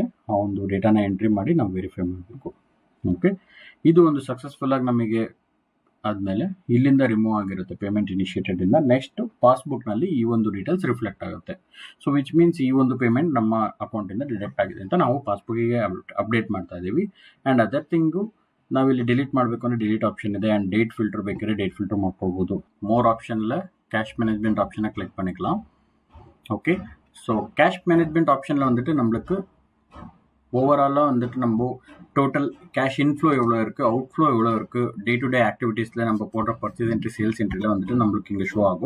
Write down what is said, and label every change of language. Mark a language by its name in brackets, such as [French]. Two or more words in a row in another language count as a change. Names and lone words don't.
[Kannada] ಆ ಒಂದು ಡೇಟಾನ ಎಂಟ್ರಿ ಮಾಡಿ ನಾವು ವೆರಿಫೈ ಮಾಡಬೇಕು. ಓಕೆ, ಇದು ಒಂದು ಸಕ್ಸಸ್ಫುಲ್ಲಾಗಿ ನಮಗೆ ಆದಮೇಲೆ ಇಲ್ಲಿಂದ ರಿಮೂವ್ ಆಗಿರುತ್ತೆ [English] payment initiated [Kannada] ಇಂದ. ನೆಕ್ಸ್ಟ್ ಪಾಸ್ಬುಕ್ನಲ್ಲಿ ಈ ಒಂದು ಡೀಟೇಲ್ಸ್ ರಿಫ್ಲೆಕ್ಟ್ ಆಗುತ್ತೆ. [English] so which means [Kannada] ಈ ಒಂದು ಪೇಮೆಂಟ್ ನಮ್ಮ ಅಕೌಂಟಿಂದ ಡಿಡಕ್ಟ್ ಆಗಿದೆ ಅಂತ ನಾವು ಪಾಸ್ಬುಕ್ಕಿಗೆ ಅಪ್ಡೇಟ್ ಮಾಡ್ತಾ ಇದ್ದೀವಿ. [English] and other thing [Kannada] ನಾವಿಲ್ಲಿ ಡಿಲೀಟ್ ಮಾಡಬೇಕು ಅಂದರೆ [English] delete option [Kannada] ಇದೆ. [English] and date filter [Kannada] ಬೇಕಿದ್ರೆ [English] date filter [Kannada] ಮಾಡ್ಕೊಳ್ಬೋದು. [Tamil] மோர் ஆப்ஷனில் [English] cash management [Tamil] ஆப்ஷனை கிளிக் பண்ணிக்கலாம். [English] okay, so cash management [Tamil] ஆப்ஷனில் வந்துட்டு நம்மளுக்கு ஓவராலாக வந்துட்டு நம்ம [English] total cash inflow [Tamil] எவ்வளோ இருக்குது, அவுட்ஃப்ளோ எவ்வளோ இருக்குது, [English] day to day activities [Tamil] நம்ம போடுற [English] purchase entry sales entry [Tamil] வந்துட்டு நம்மளுக்கு இங்கே ஷோ ஆகும்.